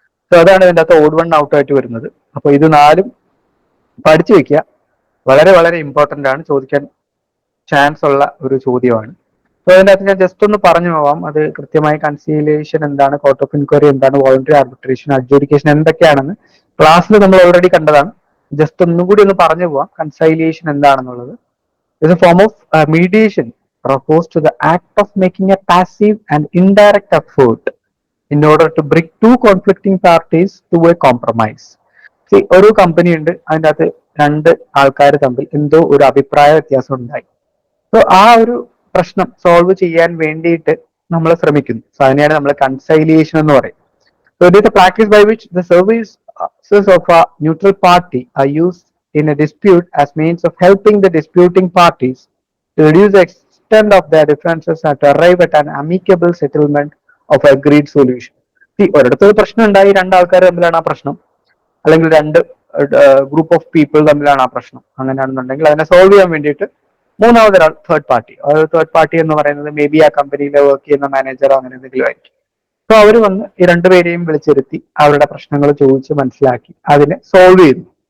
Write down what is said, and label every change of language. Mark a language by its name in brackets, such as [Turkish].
[Malayalam] So അതാണ് ഇതിൻ്റെ അകത്ത് ഓഡ് വൺ ഔട്ട് ആയിട്ട് വരുന്നത്. അപ്പൊ ഇത് 4ഉം പഠിച്ചു വെക്കുക, വളരെ വളരെ ഇമ്പോർട്ടന്റ് ആണ്, ചോദിക്കാൻ ചാൻസ് ഉള്ള ഒരു ചോദ്യമാണ്. സോ അതിൻ്റെ അകത്ത് ഞാൻ ജസ്റ്റ് ഒന്ന് പറഞ്ഞു പോവാം. അത് കൃത്യമായി കൺസീലിയേഷൻ എന്താണ്, കോർട്ട് ഓഫ് ഇൻക്വയറി എന്താണ്, വോളണ്ടറി ആർബിട്രേഷൻ, അഡ്ജുഡിക്കേഷൻ എന്തൊക്കെയാണെന്ന് ക്ലാസ്സിൽ നമ്മൾ ഓൾറെഡി കണ്ടതാണ്. ജസ്റ്റ് ഒന്നും കൂടി ഒന്ന് പറഞ്ഞു പോവാം. കൺസൈലിയേഷൻ എന്താണെന്നുള്ളത്, [English] is a form of mediation refers to the act of making a passive and indirect effort in order to bring two conflicting parties to a compromise. [Malayalam] See, ഒരു കമ്പനി ഉണ്ട്, അതിൻ്റെ അകത്ത് 2 ആൾക്കാർ തമ്മിൽ എന്തോ ഒരു അഭിപ്രായ വ്യത്യാസം ഉണ്ടായി. സോ ആ ഒരു പ്രശ്നം സോൾവ് ചെയ്യാൻ വേണ്ടിയിട്ട് നമ്മൾ ശ്രമിക്കുന്നു. സോ അതിനെയാണ് നമ്മൾ കൺസൈലിയേഷൻ എന്ന് പറയും. [English] So it is a practice by which the services of a neutral party are used in a dispute as means of helping the disputing parties to reduce the extent of their differences and to arrive at an amicable settlement of agreed solution. [Malayalam] ഒരിടത്തൊരു പ്രശ്നം ഉണ്ടായി, 2 ആൾക്കാർ തമ്മിലാണ് ആ പ്രശ്നം, അല്ലെങ്കിൽ 2 group of people തമ്മിലാണ് ആ പ്രശ്നം. അങ്ങനെയാണെന്നുണ്ടെങ്കിൽ അതിനെ സോൾവ് ചെയ്യാൻ വേണ്ടിയിട്ട് മൂന്നാമതൊരാൾ, തേർഡ് പാർട്ടി. തേർഡ് പാർട്ടി എന്ന് പറയുന്നത് മേ ബി ആ കമ്പനിയിൽ വർക്ക് ചെയ്യുന്ന മാനേജറോ അങ്ങനെ എന്തെങ്കിലും ആയിരിക്കും. സോ അവർ വന്ന് ഈ 2 പേരെയും വിളിച്ചിരുത്തി അവരുടെ പ്രശ്നങ്ങൾ ചോദിച്ച് മനസ്സിലാക്കി അതിനെ സോൾവ് ചെയ്തു.